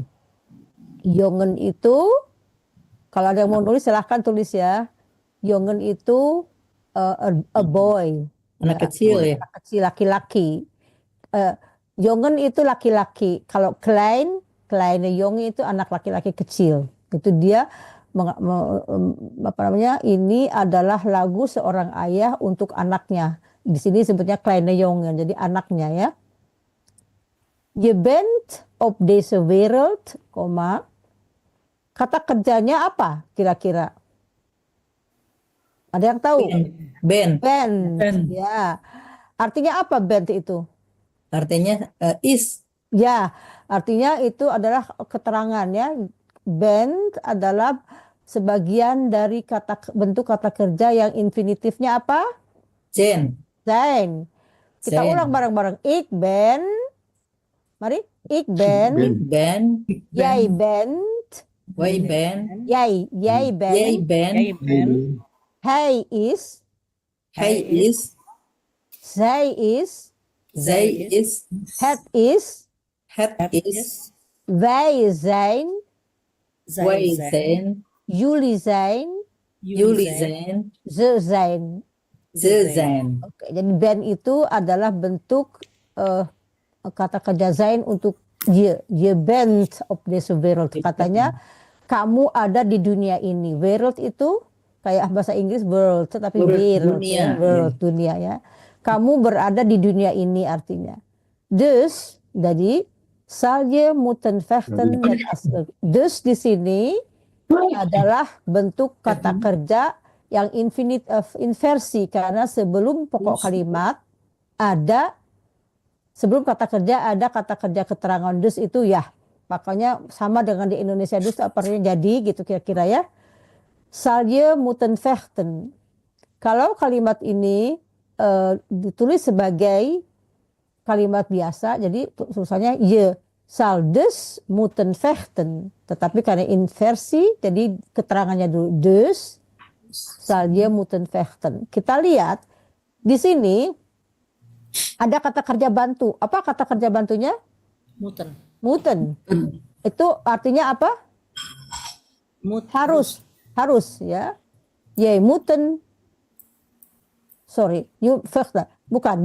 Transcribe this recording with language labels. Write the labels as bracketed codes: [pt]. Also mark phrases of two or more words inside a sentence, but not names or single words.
[id] Jongen itu, kalau ada yang mau nulis silahkan tulis ya. Jongen itu [en] a boy, [id] Anak ya, kecil ya. anak kecil laki-laki. Jongen itu laki-laki. Kalau [nl] Kleine Jongen [id] itu anak laki-laki kecil. Itu dia apa namanya? Ini adalah lagu seorang ayah untuk anaknya. Di sini sebutnya [nl] Kleine Jongen, [id] jadi anaknya ya. [nl] Je bent op deze wereld, [id] kata kerjanya apa kira-kira? Ada yang tahu? Ben. Bent, Ben. ya. Artinya apa bent itu? Artinya is. Ya, artinya itu adalah keterangan ya. Bent adalah sebagian dari bentuk kata kerja yang infinitifnya apa? Jen. Zijn. Kita Zijn. ulang bareng-bareng. [nl] Ik ben. Mari. Ik ben. Ben. Jij bent. Wij ben. Jij Jij bent. ben. Hij is. Hij is. Zij is. Zij is. Het is. Het is. Wij zijn. Wij zijn. Jullie zijn. Jullie zijn. Ze zijn. Ze zijn. [id] Oke, jadi ben itu adalah bentuk kata kerja zijn untuk je. [nl] Je bent op deze wereld. [id] Katanya kamu ada di dunia ini. Wereld itu kayak bahasa Inggris world, tetapi wereld, dunia. world, dunia ya. Kamu berada di dunia ini artinya. [nl] Dus, jadi zal je moeten vechten met asli. [id] Dus di sini adalah bentuk kata kerja yang inversi karena sebelum pokok kalimat ada, sebelum kata kerja ada kata kerja keterangan. Dus itu ya, makanya sama dengan di Indonesia dus artinya jadi gitu kira-kira ya. [nl] Zal je moeten vechten. [id] Kalau kalimat ini ditulis sebagai kalimat biasa, jadi tulisannya [nl] je zal dus moeten vechten. [id] Tetapi karena inversi, jadi keterangannya dulu [nl] dus zal je moeten vechten. [id] Kita lihat di sini ada kata kerja bantu. Apa kata kerja bantunya? Muten. Moeten. Itu artinya apa? Harus ya. [nl] Je moeten. [en] Sorry, you [nl] vechten. [id] Bukan.